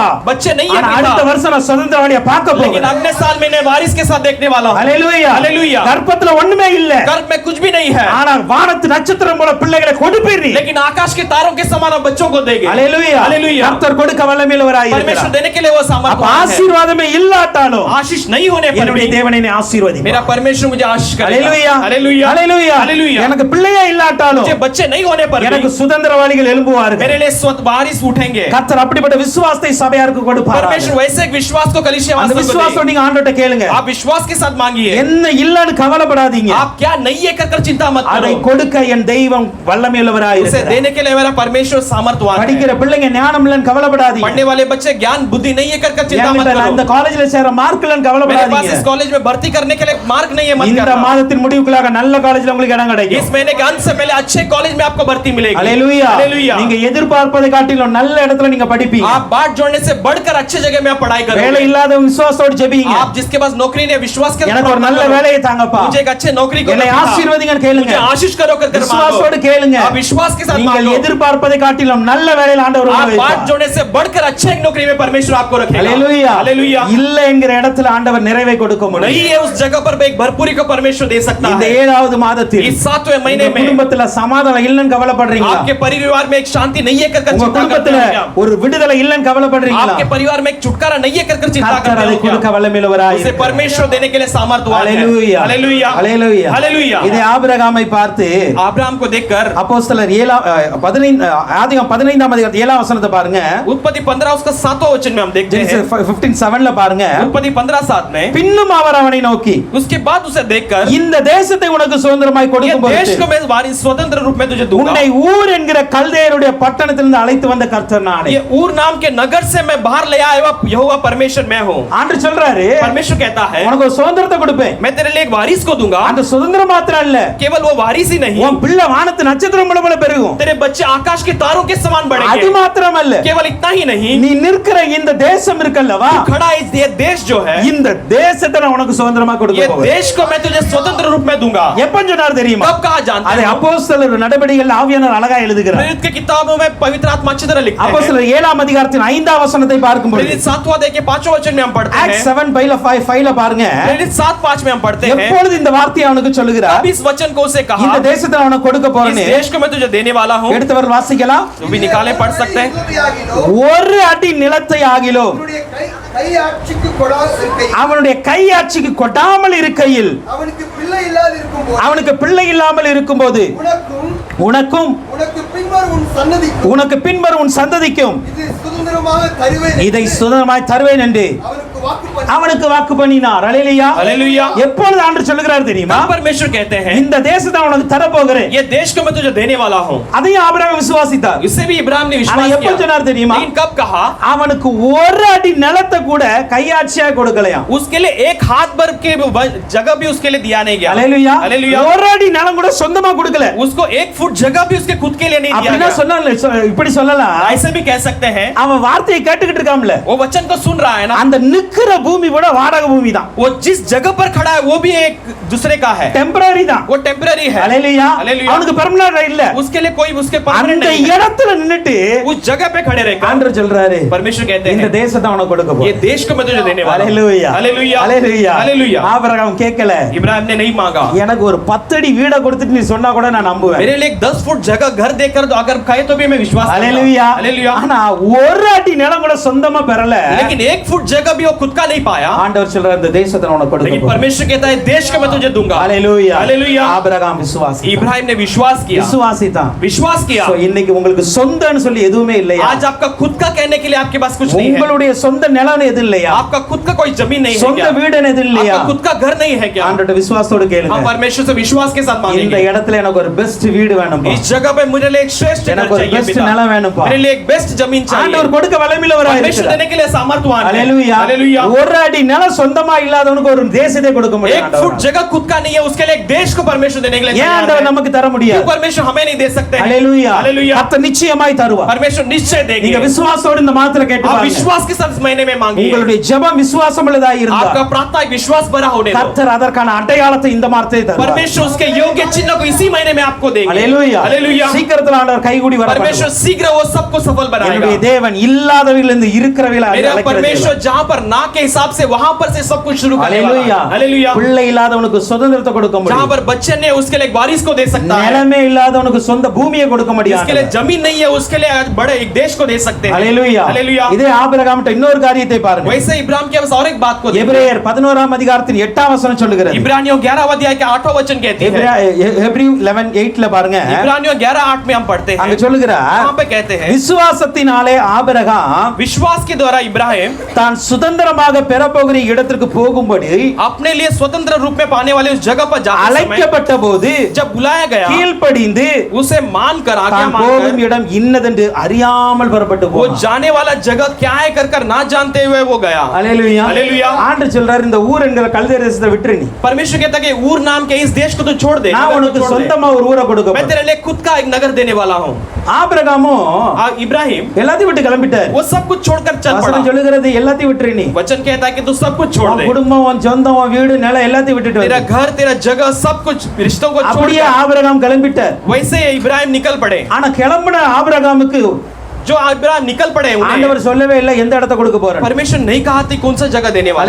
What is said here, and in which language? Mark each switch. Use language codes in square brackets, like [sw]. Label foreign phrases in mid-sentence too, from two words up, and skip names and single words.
[hi] बच्चे नहीं है [ta] ஆனா அடுத்த [hi] पिता, [ta] வருஷம் நான் சுதந்திரவாளியை பார்க்க [hi] लेकिन [ta] போறேன். [hi] अगले साल में मैं वारिस के साथ देखने वाला हूँ। [ta] ஹalleluya. [hi] हालेलुया। [ta] கர்ப்பத்துல ஒண்ணுமே இல்ல, [hi] गर्भ में कुछ भी नहीं है, [ta] ஆனா வானத்து நட்சத்திரம் போல பிள்ளைகளை கொடுப்பீர் நீ. [hi] लेकिन आकाश के तारों के समान आप बच्चों को देंगे। [ta] ஹalleluya. [hi] हालेलुया। [ta] கர்த்தர் கொடுக்க வல்லமையுள்ளவராய் [hi] परमेश्वर [ta] இருக்கிறார். [hi] देने के लिए वो [ta] அப்ப [hi] सामर्थ्य है। [ta] ஆசீர்வாதமே இல்லாட்டாலும் [hi] आशीष नहीं होने पर [ta] என்னுடைய [hi] भी [ta] தேவனை என்னை ஆசீர்வதி. [hi] मेरा परमेश्वर मुझे आशीष करेगा। [ta] ஹalleluya. [hi] हालेलुया, [ta] ஹalleluya. [hi] हालेलुया। [ta] எனக்கு பிள்ளையே இல்லாட்டாலும் [hi] मुझे बच्चे नहीं होने पर [ta] எனக்கு [hi] भी [ta] சுதந்திரவாளிகள் எழும்புவார்கள். [hi] मेरे लिए स्वतः वारिस उठेंगे। [ta] கர்த்தர் அப்படிப்பட்ட விசுவாசத்தை சபையாருக்கு கொடுப்பார். [hi] परमेश्वर वैसे एक विश्वास को कलीसिया [ta] அந்த [hi] वासियों को [ta] விசுவாசத்தோட [hi] दे। [ta] நீங்க ஆண்டவர்ட்ட கேளுங்க. [hi] आप विश्वास के साथ मांगिए। [ta] என்ன இல்லன்னு கவலைப்படாதீங்க. [hi] आप क्या नहीं है कर चिंता मत [ta] அதை [hi] करो, [ta] கொடுக்க என் தெய்வம் வல்லமையுள்ளவராய் [hi] उसे [ta] இருக்கிறார். [hi] देने के लिए मेरा परमेश्वर सामर्थ्यवान है। [ta] படிக்கிற பிள்ளைங்க ஞானம் இல்லன்னு கவலைப்படாதீங்க. [hi] पढ़ने वाले बच्चे ज्ञान बुद्धि नहीं है कर चिंता मत [ta] என்கிட்ட இந்த [hi] करो। [ta] காலேஜ்ல சேர மார்க் இல்லன்னு [hi] मेरे पास [ta] கவலைப்படாதீங்க. [hi] इस कॉलेज में भर्ती करने के लिए मार्क नहीं है, मत [ta] இந்த [hi] करना। [ta] மாதத்தின் முடிவுக்குள்ளாக நல்ல காலேஜ்ல உங்களுக்கு இடம் கிடைக்கும். [hi] इस महीने के अंत से पहले अच्छे कॉलेज में आपको भर्ती मिलेगी। [ta] ஹalleluya. [hi] हालेलुया। [ta] நீங்க எதிர்பார்ப்பதை காட்டிலும் நல்ல இடத்துல நீங்க படிப்பீங்க. [hi] आप बाट जोड़ने से बढ़कर अच्छे जगह में आप पढ़ाई [ta] வேலை [hi] करोगे। [ta] இல்லாதவங்க விசுவாசத்தோட ஜெபிங்க. [hi] आप जिसके पास नौकरी नहीं है, विश्वास के साथ [ta] எனக்கு ஒரு நல்ல [hi] प्रार्थना करो। [ta] வேலையை தாங்கப்பா, [hi] मुझे एक अच्छे नौकरी को [ta] என்னை [hi] दो पिता। [ta] ஆசீர்வதிங்கன்னு கேளுங்க. [hi] मुझे आशीष करो कर [ta] விசுவாசத்தோட [hi] मांगो। [ta] கேளுங்க. [hi] आप विश्वास के साथ [ta] நீங்கள் [hi] मांगो। [ta] எதிர்பார்ப்பதை காட்டிலும் நல்ல வேலையில் ஆண்டவர் [hi] आप [ta] உங்களை [hi] बाट [ta] வைப்பார். [hi] जोड़ने से बढ़कर अच्छे एक नौकरी में परमेश्वर आपको रखेगा। [ta] ஹalleluya. [hi] हालेलुया। [ta] இல்ல என்கிற இடத்துல ஆண்டவர் நிறைவை கொடுக்க முடியும். [hi] नहीं है उस जगह पर एक भरपूरी को परमेश्वर दे सकता [ta] இந்த [hi] है। [ta] 7வது மாதத்தில் [hi] इस 7वें महीने [ta] உங்க [hi] में [ta] குடும்பத்துல சமாதானம் இல்லன்னு கவலைப்படுறீங்களா? [hi] आपके परिवार में एक शांति नहीं है कर [ta] உங்க [hi] चिंता करते [ta] குடும்பத்துல [hi] हो क्या? [ta] ஒரு விடுதலை இல்லன்னு கவலைப்படுறீங்களா? [hi] आपके परिवार में एक छुटकारा नहीं है कर चिंता [ta] கர்த்தர் [hi] करते [ta] அதை [hi] हो [ta] கொடுக்க [hi] क्या? [ta] வல்லமையுள்ளவராய் [hi] उसे [ta] இருக்கிறார். [hi] परमेश्वर देने के लिए सामर्थ्यवान है। [ta] ஹalleluya. [hi] हालेलुया, [ta] ஹalleluya. [hi] हालेलुया। [ta] இதே ஆபிரகாமை பார்த்து [hi] अब्राहम को देखकर [ta] அப்போஸ்தலர் 15 15ஆம் அதிகாரம் 7ஆம் வசனத்தை பாருங்க. [hi] उत्पत्ति 15 उसका 7वां वचन में हम देखते हैं। [ta] ஜெனிசிஸ் 15:7ல பாருங்க. [hi] उत्पत्ति 15:7 में [ta] பின்னும் அவர் அவனை நோக்கி, [hi] उसके बाद उसे देखकर [ta] இந்த தேசத்தை உனக்கு சுதந்திரமாய் [hi] ये [ta] கொடுக்கும் [hi] देश [ta] பொருட்டு [hi] को मैं वारिस स्वतंत्र रूप में तुझे दूंगा। [ta] உன்னை ஊர் என்கிற கல்தேயருடைய பட்டணத்திலிருந்து அழைத்து வந்த கர்த்தர் நானே. [hi] ये ऊर नाम के नगर से मैं बाहर ले आया हुआ यहोवा परमेश्वर मैं हूँ। [ta] ஆண்டவர் சொல்றாரு, [hi] परमेश्वर कहता है [ta] உனக்கு ஒரு சுதந்திரத்தை கொடுப்பேன். [hi] मैं तेरे लिए एक वारिस को दूंगा। [ta] அந்த சுதந்திரம் மாத்திரம் இல்ல, [hi] केवल वो वारिस ही नहीं, [ta] உன் பிள்ளை வானத்து நட்சத்திரம் போல பெருகும். [hi] तेरे बच्चे आकाश के तारों के समान [ta] அது [hi] बढ़ेंगे। [ta] மாத்திரம் அல்ல, [hi] केवल इतना ही नहीं, [ta] நீ நிற்கிற இந்த தேசம் இருக்கல்லவா, [hi] खड़ा इस ये देश जो है, [ta] இந்த தேசத்தை நான் உனக்கு சுதந்திரமா [hi] ये [ta] கொடுக்க போறேன். [hi] देश को मैं तुझे स्वतंत्र रूप में दूंगा। [ta] எப்ப சொன்னார் தெரியுமா? [hi] कब कहा जानते [ta] அதை [hi] हो? [ta] அப்போஸ்தலர் நடபடிகள் ஆவியானவர் அழகா எழுதுகிறார். [hi] प्रेरित के किताबों में पवित्र आत्मा अच्छी तरह लिखते हैं। [ta] அப்போஸ்தலர் 7ஆம் அதிகாரத்தின் 5ஆம் வசனத்தை பார்க்கும் பொழுது [hi] प्रेरित 7वां अध्याय के 5वें वचन में हम पढ़ते Acts हैं। [ta] 7:5ல பாருங்க. [hi] प्रेरित 7:5 में हम पढ़ते हैं। [ta] எப்பொழுது இந்த வார்த்தையை அவனுக்கு சொல்லுகிறார், [hi] अब इस वचन को उसे कहा, [ta] இந்த தேசத்தை நான் உனக்கு கொடுக்க [hi] इस [ta] போறேன்னு. [hi] देश को मैं तुझे देने वाला हूँ। [ta] எடுத்தவர் வாசிக்கலாம். [hi] जो भी निकाले पढ़ सकते हैं। [ta] ஒரு அடி நிலத்தை ஆகிலும் அவனுடைய கையாட்சிக்கு கொடாமல் இருக்கையில் அவனுக்கு பிள்ளை இல்லாமல் இருக்கும்போது உனக்கும் உனக்கு பின்வரும் உன் சந்ததிக்கும் இதை சுதந்திரமாய் தருவேன் என்று அவனுக்கு வாக்கு பண்ணினார். அல்லேலூயா. [hi] हालेलुया। [ta] எப்பொழுது ஆண்டவர் சொல்லுகிறார் தெரியுமா? [hi] तब परमेश्वर कहते हैं, [ta] இந்த தேசத்தை உனக்கு தர போகிறேன். [hi] ये देश को मैं तुझे देने वाला हूँ। [ta] அதையும் ஆபிரகாம் விசுவாசித்தார். [hi] इससे भी इब्राहिम ने [ta] ஆனா [hi] विश्वास [ta] எப்ப [hi] किया। [ta] சொன்னார் தெரியுமா? [hi] लेकिन कब कहा? [ta] அவனுக்கு ஒரு அடி நிலத்தை கூட கையாட்சியா கொடுக்கலையா. [hi] उसके लिए एक हाथ भर के जगह भी उसके लिए दिया नहीं गया। [ta] அல்லேலூயா. [hi] हालेलुया। [ta] ஒரு அடி நிலம் கூட சொந்தமா கொடுக்கல. [hi] उसको 1 फुट जगह भी उसके खुद के लिए नहीं दिया [ta] அப்படினா [hi] गया। [ta] சொன்னால இப்படி சொல்லலாம். [hi] ऐसे भी कह सकते हैं, [ta] அவன் வார்த்தையை கேட்டுக்கிட்டு இருக்காம்ல, [hi] वो वचन को सुन रहा है ना, [ta] அந்த நிக்கிற பூமி பூமி கூட வாடகை பூமி தான், [hi] वो जिस जगह पर खड़ा है वो भी एक दूसरे का है, [ta] டெம்பரரி தான். [hi] वो टेम्पररी है। [ta] ஹalleluya. [hi] हालेलुया। [ta] அவனுக்கு பெர்மனன்ட் இல்ல. [hi] उसके लिए कोई उसके परमानेंट [ta] அந்த [hi] नहीं है। [ta] இடத்துல நின்னுட்டு [hi] उस जगह पे खड़े रहकर [ta] ஆண்டவர் சொல்றாரு, [hi] परमेश्वर कहते [ta] இந்த [hi] हैं [ta] தேசத்தை அவனுக்கு கொடுக்க [hi] ये [ta] போறேன். [hi] देश को मैं तुझे देने वाला हूं। [ta] ஹalleluya. [hi] हालेलुया [ta] ஹalleluya. [hi] हालेलुया। [ta] ஆபிரகாம் கேட்கல, [hi] इब्राहिम ने नहीं मांगा, [ta] எனக்கு ஒரு 10 அடி வீட கொடுத்துட்டு நீ சொன்னா கூட நான் நம்புவேன். [hi] मेरे लिए एक 10 फुट जगह घर देकर तो अगर कहे तो भी मैं विश्वास करूंगा। [ta] ஹalleluya. [hi] हालेलुया। [ta] ஆனா ஒரு அடி நிலம் கூட சொந்தமா பெறல. [hi] लेकिन 1 फुट जगह भी वो खुद का नहीं पाया, [ta] ஆண்டவர் சொல்றாரு, இந்த தேசத்தை நான் உனக்கு கொடுக்க [hi] लेकिन [ta] போறேன். [hi] परमेश्वर कहता है देश को मैं तुझे दूंगा। [ta] ஹalleluya. [hi] हालेलुया। [ta] ஆபிரகாம் விசுவாசி. [hi] इब्राहिम ने विश्वास किया, [ta] விசுவாசிதான். [hi] विश्वास किया। [ta] So, இன்னைக்கு உங்களுக்கு சொந்தம்னு சொல்லி எதுவுமே இல்லையா? [hi] आज आपका खुद का कहने के लिए आपके पास कुछ नहीं है, [ta] உங்களுடைய சொந்த நிலம் எது இல்லையா? [hi] आपका खुद का कोई जमीन नहीं है [ta] சொந்த [hi] क्या? [ta] வீடு எது இல்லையா? [hi] आपका खुद का घर नहीं है क्या? [ta] ஆண்டவர்ட்ட விசுவாசத்தோட [hi] हम [ta] கேளுங்க, [hi] परमेश्वर से विश्वास के साथ [ta] இந்த [hi] मांगेंगे, [ta] இடத்துல எனக்கு ஒரு பெஸ்ட் வீடு வேணும்பா, [hi] इस जगह पे मुझे लिए एक श्रेष्ठ घर [ta] எனக்கு ஒரு [hi] चाहिए [ta] பெஸ்ட் [hi] पिता, [ta] நிலம் வேணும்பா. [hi] मेरे लिए एक बेस्ट जमीन चाहिए। [ta] ஆண்டவர் கொடுக்க வல்லமையுள்ளவராக [hi] परमेश्वर [ta] இருக்கிறார். [hi] देने के लिए सामर्थ्यवान है। [ta] ஹalleluya. [hi] हालेलुया। [ta] ஒரு அடி நிலம் சொந்தமா இல்லாதவனுக்கு ஒரு தேசத்தை கொடுக்க முடியும் [hi] 1 फुट जगह खुद का नहीं है, उसके लिए एक देश को परमेश्वर देने के लिए [ta] ஏன் [hi] तैयार [ta] ஆண்டவர் [hi] है। [ta] நமக்கு தர [hi] क्यों [ta] முடியாது? [hi] परमेश्वर हमें नहीं दे सकते हैं? [ta] ஹalleluya. [hi] हालेलुया। [ta] கர்த்தர் நிச்சயமாய் தருவார். [hi] परमेश्वर निश्चय देंगे। [ta] நீங்க விசுவாசத்தோட இந்த மாத்திரை கேட்டு [hi] आप [ta] பாருங்க. [hi] विश्वास के साथ इस महीने में मांगिए, [ta] உங்களுடைய ஜெபம் விசுவாசம் உள்ளதாய் இருந்தா [hi] आपका प्रार्थना एक विश्वास भरा होने दो, [ta] கர்த்தர் அதற்கான அடையாளத்தை இந்த மாத்திரை தருவார். [hi] परमेश्वर उसके योग्य चिन्ह को इसी महीने में आपको देंगे। [ta] ஹalleluya. [hi] हालेलुया। [ta] சீக்கிரத்துல ஆண்டவர் கைகூடி வர [hi] परमेश्वर शीघ्र वो सबको सफल बनाएगा। [ta] என்னுடைய தேவன் இல்லாதவர்களிலிருந்து இருக்கிறவர்களை [hi] मेरा [ta] அழைக்கிறது. [hi] परमेश्वर जहां पर ना के हिसाब से वहां पर से सब कुछ शुरू करने वाला [ta] ஹalleluya. [hi] है। हालेलुया। [ta] பிள்ளை இல்லாதவனுக்கு சுதந்திரத்தை கொடுக்க [hi] जहां [ta] முடியும். [hi] पर बच्चे नहीं है उसके लिए एक वारिस को दे सकता है, [ta] நிலமே இல்லாதவனுக்கு சொந்த பூமியை கொடுக்க முடியும். [hi] जिसके लिए जमीन नहीं है उसके लिए बड़े एक देश को दे सकते हैं। [ta] ஹalleluya. [hi] हालेलुया। [ta] இதே ஆபிரகாம்ட்ட இன்னொரு காரியத்தை பாருங்க. [hi] वैसे इब्राहिम के पास और एक बात को देखो। [ta] எபிரேயர் 11ஆம் அதிகாரத்தின் 8ஆம் வசனம் சொல்லுகிறது. [hi] इब्रानियों 11 अध्याय के 8वां वचन कहते हैं। [ta] ஹெப்ரியூ 11:8ல பாருங்க. [hi] इब्रानियों 11:8 में हम पढ़ते हैं, [ta] அங்க சொல்லுகிறார், [hi] वहां पे कहते हैं [ta] விசுவாசத்தினாலே ஆபிரகாம் [hi] विश्वास के द्वारा इब्राहिम [ta] தான் சுதந்திரமாக பெறப்போகிற இடத்திற்கு போகும்படி [hi] अपने लिए स्वतंत्र रूप में पाने वाले उस जगह पर जाते समय [ta] அழைக்கப்பட்ட போது [hi] जब बुलाया गया [ta] கீழ்ப்படிந்து [hi] उसे मानकर आज्ञा [ta] தான் போகும் [hi] मानकर [ta] இடம் இன்னதென்று அறியாமல் புறப்பட்டு [hi] वो [ta] போனான். [hi] जाने वाला जगह क्या है कर ना जानते हुए वो गया। [ta] ஹalleluya. [hi] हालेलुया। [ta] ஆண்டவர் சொல்றாரு, இந்த ஊர் என்கிற கல்தேய தேசத்தை விட்டுரு நீ. [hi] परमेश्वर कहता है कि ऊर नाम के इस देश को तो छोड़ दे, [ta] நான் [hi] नगर को [ta] உனக்கு [hi] छोड़ दे। [ta] சொந்தமா ஒரு ஊரை கொடுக்க [hi] मैं [ta] போறேன். [hi] तेरे लिए खुद का एक नगर देने वाला हूँ। [ta] ஆபிரகாமும் [hi] इब्राहिम [ta] எல்லாத்தையும் விட்டு கிளம்பிட்டார். [hi] वो सब कुछ छोड़कर चल पड़ा। [ta] வசனம் சொல்லுகிறது, எல்லாத்தையும் விட்டுரு நீ. [hi] वचन कहता है कि तू सब कुछ छोड़ [ta] உன் [hi] दे, [ta] குடும்பம், உன் சொந்தம், உன் வீடு, நிலம் எல்லாத்தையும் விட்டுட்டு [hi] तेरा [ta] வந்து. [hi] घर तेरा जगह सब कुछ रिश्तों को छोड़ [ta] அப்படியே [hi] दे। [ta] ஆபிரகாம் கிளம்பிட்டார். [hi] वैसे इब्राहिम निकल पड़े। [ta] ஆனா கிளம்பின ஆபிரகாமுக்கு [hi] जो इब्राहिम निकल पड़े उन्हें [ta] ஆண்டவர் சொல்லவே இல்லை எந்த இடத்தை கொடுக்க போறேன். [hi] परमेश्वर नहीं कहा थी कौन सा जगह देने वाले।